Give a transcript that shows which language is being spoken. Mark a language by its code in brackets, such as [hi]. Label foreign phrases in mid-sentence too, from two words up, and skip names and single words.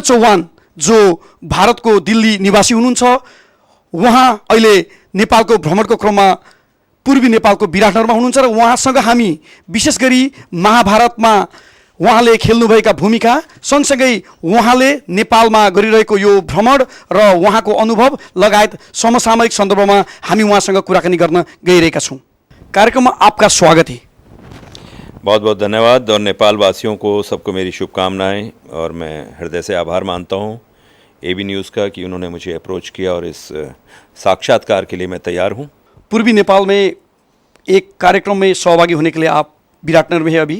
[ne] चौहान जो भारतको दिल्ली निवासी हुनुहुन्छ, उहाँ अहिले नेपालको भ्रमणको क्रममा पूर्वी नेपालको विराटनगरमा हुनुहुन्छ र उहाँसँग हामी विशेष गरी महाभारतमा उहाँले खेल्नुभएका भूमिका सँगसँगै उहाँले नेपालमा गरिरहेको यो भ्रमण र उहाँको अनुभव लगायत समसामयिक सन्दर्भमा हामी उहाँसँग कुराकानी गर्न गइरहेका छौँ। [hi] कार्यक्रममा आपका स्वागत है। बहुत बहुत धन्यवाद और नेपाल वासियों को सबको मेरी शुभकामनाएं और मैं हृदय से आभार मानता हूं एबी न्यूज़ का कि उन्होंने मुझे अप्रोच किया और इस साक्षात्कार के लिए मैं तैयार हूं। पूर्वी नेपाल में एक कार्यक्रम में सहभागी होने के लिए आप विराटनगर में हैं अभी।